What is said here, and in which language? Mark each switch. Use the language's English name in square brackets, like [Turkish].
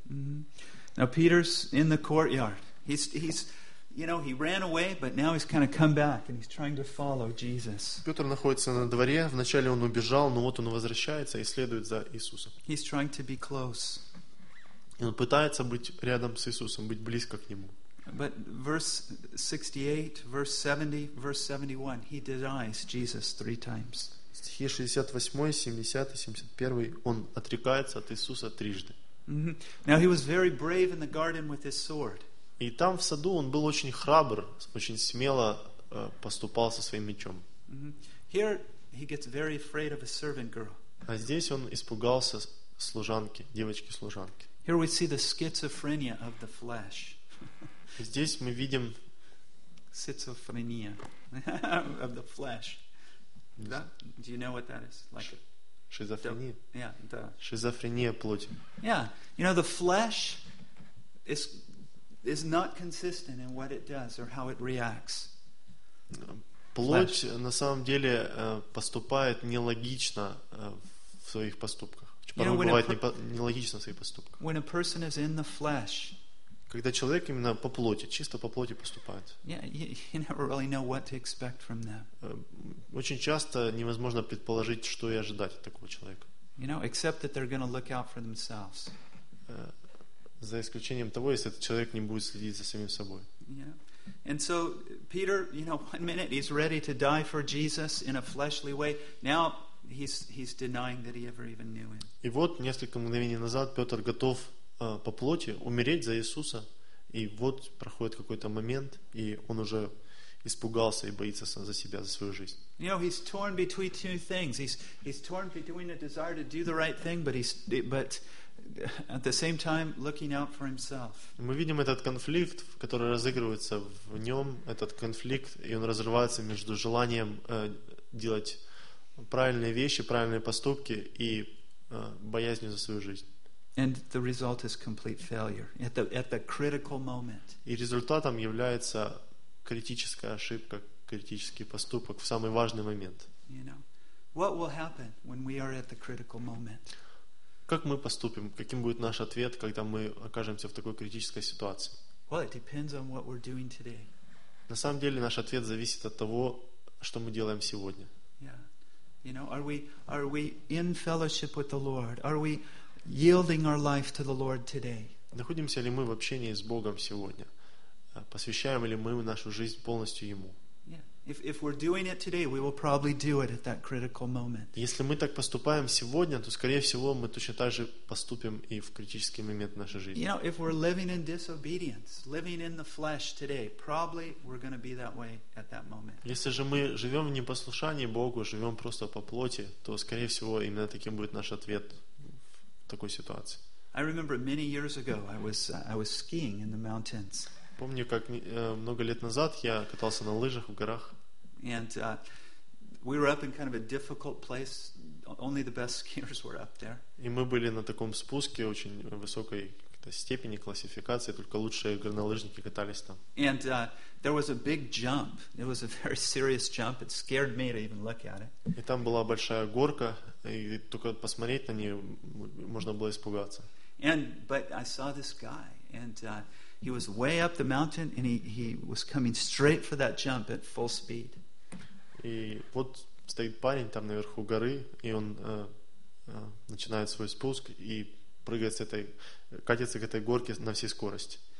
[English] Mm-hmm. Now Peter's in the courtyard. He's you know, he ran away, but now he's kind of come back and he's trying to follow Jesus. [Russian] Петр находится на дворе. Вначале он убежал, но вот он возвращается и следует за Иисусом. [English] He's trying to be close. [Russian] И он пытается быть рядом с Иисусом, быть близко к нему. [English] But verse 68, verse 70, verse 71, he denies Jesus three times. [Russian] Стихи 68, 70 и 71, он отрекается от Иисуса трижды. [English] Mm-hmm. Now he was very brave in the garden with his sword. [Russian] И там в саду он был очень храбр, очень смело поступал со своим мечом. [English] Mm-hmm. Here he gets very afraid of a servant girl. [Russian] А здесь он испугался служанки, девочки-служанки. [English] Here we see the schizophrenia of the flesh. [Russian] Здесь мы видим [English] schizophrenia of the flesh. Do you know what that is? Like schizophrenia. Yeah, [Russian] schizophrenia плоти. [English] Yeah, you know, the flesh is not consistent in what it does or how it reacts. [Russian] Плоть на самом деле поступает нелогично в своих поступках. Порой бывает нелогично в своих поступках. [English] When a person is in the flesh, [Russian] Когда человек именно по плоти, чисто по плоти поступает. [English] Yeah, you never really know what to expect from that. [Russian] Очень часто невозможно предположить, что и ожидать от такого человека. [English] You know, except that they're going to look out for themselves. [Russian] За исключением того, если этот человек не будет следить за самим собой. [English] Yeah. And so Peter, you know, one minute he's ready to die for Jesus in a fleshly way. Now he's denying that he ever even knew him. [Russian] И вот несколько мгновений назад Петр готов по плоти умереть за Иисуса, и вот проходит какой-то момент, и он уже испугался и боится за себя, за свою жизнь. [English] You know, he's torn between two things. He's torn between a desire to do the right thing, but at the same time looking out for himself. [Russian] Мы видим этот конфликт, который разыгрывается в нем, этот конфликт, и он разрывается между желанием делать правильные вещи, правильные поступки и боязнью за свою жизнь. [English] And the result is complete failure at the critical moment. [Russian] И результатом является критическая ошибка, критический поступок в самый важный момент. [English] You know, what will happen when we are at the critical moment? [Russian] Как мы поступим? Каким будет наш ответ, когда мы окажемся в такой критической ситуации? [English] Well, it depends on what we're doing today. [Russian] На самом деле наш ответ зависит от того, что мы делаем сегодня. [English] Yeah. You know, are we in fellowship with the Lord? Are we yielding our life to the Lord today? [Russian] Находимся ли мы в общении с Богом сегодня? Посвящаем ли мы нашу жизнь полностью Ему? [English] If we're doing it today, we will probably do it at that critical moment. [Russian] Если мы так поступаем сегодня, то скорее всего мы точно так же поступим и в критический момент нашей жизни. [English] You know, if we're living in disobedience, living in the flesh today, probably we're going to be that way at that moment. [Russian] Если же мы живем в непослушании Богу, живем просто по плоти, то скорее всего именно таким будет наш ответ в такой ситуации. [English] I remember many years ago I was skiing in the mountains. [Russian] Помню, как много лет назад я катался на лыжах в горах. [English] And we were up in kind of a difficult place. Only the best skiers were up there. [Russian] И мы были на таком спуске очень высокой степени классификации, только лучшие горнолыжники катались там. [English] And there was a big jump. It was a very serious jump. It scared me to even look at it. [Russian] И там была большая горка, и только посмотреть на нее можно было испугаться. [English] But I saw this guy and he was way up the mountain and he was coming straight for that jump at full speed. [Russian] И вот стоит парень там наверху горы, и он начинает свой спуск и прыгает с этой, катится к этой горке на всей скорости.